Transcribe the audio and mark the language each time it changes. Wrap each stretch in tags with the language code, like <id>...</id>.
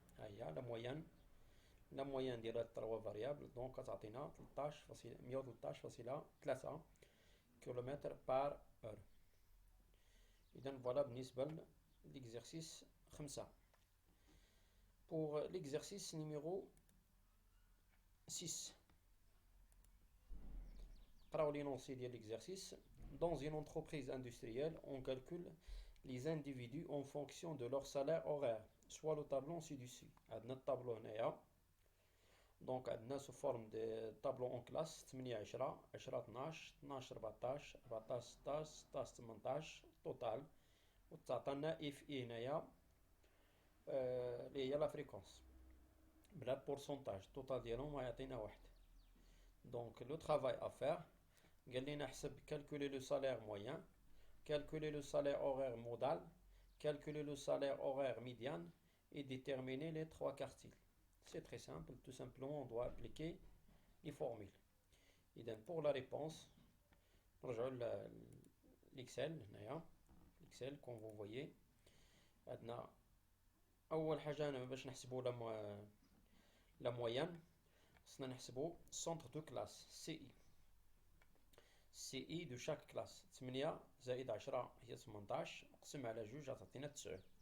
<ar>ها هي لا مويان ديال هاد 3 فاريابل، دونك غتعطينا 113.3 كيلومتر بار اور. إذا فوالا بالنسبة للإكزرسيس 5.</ar> <fr>Pour l'exercice numéro 6.</fr> <ar>قراو l'énoncé ديال l'exercice.</ar> <fr>Dans une entreprise industrielle, on calcule les individus en fonction de leur salaire horaire, soit le tableau ci-dessus.</fr> <ar>عندنا الطابلو هنايا، دونك عندنا</ar> <fr>sous forme de tableau en classe</fr> <ar>8 10 10 12 12 14 14 16 16 18 توتال، وتعطينا اف اي هنايا اللي هي لا فريكونس بلا بورسونتاج. التوتال ديالهم غيعطينا واحد. دونك لو ترافاي افير قال لنا حسب</ar> <fr>calculer le salaire moyen, calculer le salaire horaire modal, calculer le salaire horaire médian et déterminer les 3 quartiles. C'est très simple, tout simplement on doit appliquer les formules.</fr> <ar>إذا</ar> <fr>pour la réponse</fr> <ar>نرجعو l'Excel هنايا. l'Excel comme vous voyez عندنا أول حاجة أنا باش نحسبو لا مويان خصنا نحسبو</ar> <fr>centre de classe</fr> <ar>CI. CI de chaque classe 8 زائد 10 هي 18 مقسوم على 2 غتعطينا 9.</ar>